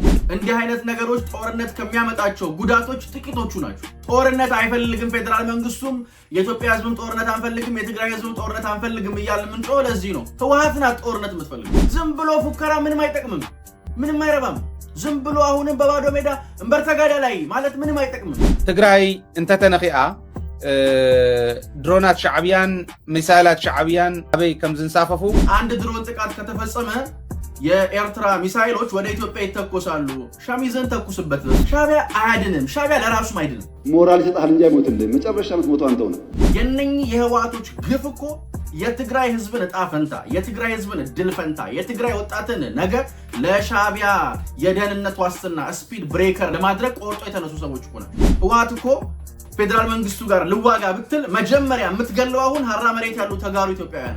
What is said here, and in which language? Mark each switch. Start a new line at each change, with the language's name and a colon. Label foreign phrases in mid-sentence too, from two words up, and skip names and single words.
Amharic: እንዲህ አይነት ነገሮች ጦርነት ከሚያመጣቸው ጉዳቶች ጥቂቶቹ ናቸው። ጦርነት አይፈልግም ፌደራል መንግስቱም፣ የኢትዮጵያ ህዝብም ጦርነት አንፈልግም፣ የትግራይ ህዝብም ጦርነት አንፈልግም እያለ ምንጮ ለዚህ ነው። ህወሓት ናት ጦርነት የምትፈልግ። ዝም ብሎ ፉከራ ምንም አይጠቅምም፣ ምንም አይረባም። ዝም ብሎ አሁንም በባዶ ሜዳ እንበር ተጋዳ ላይ ማለት ምንም አይጠቅምም።
Tigrinya: ትግራይ እንተተነኺአ ድሮናት ሻዕቢያን ሚሳይላት ሻዕቢያን አበይ ከም ዝንሳፈፉ
Amharic: አንድ ድሮን ጥቃት ከተፈጸመ የኤርትራ ሚሳይሎች ወደ ኢትዮጵያ ይተኮሳሉ። ሻሚዘን ተኩስበት። ሻዕቢያ አያድንም። ሻዕቢያ ለራሱም አይድንም። ሞራል ይሰጣል እንጂ አይሞትልህም። መጨረሻ የምትሞተው አንተው ነው። የነኚህ የህወሓቶች ግፍ እኮ የትግራይ ህዝብን ዕጣ ፈንታ፣ የትግራይ ህዝብን ድል ፈንታ፣ የትግራይ ወጣትን ነገር ለሻዕቢያ የደህንነት ዋስትና
English: speed breaker
Amharic: ለማድረግ ቆርጦ የተነሱ ሰዎች እኮ ናቸው። ህወሓት እኮ ፌደራል መንግስቱ ጋር ልዋጋ ብትል መጀመሪያ የምትገለው አሁን ሀራ መሬት ያሉ ተጋሩ ኢትዮጵያውያን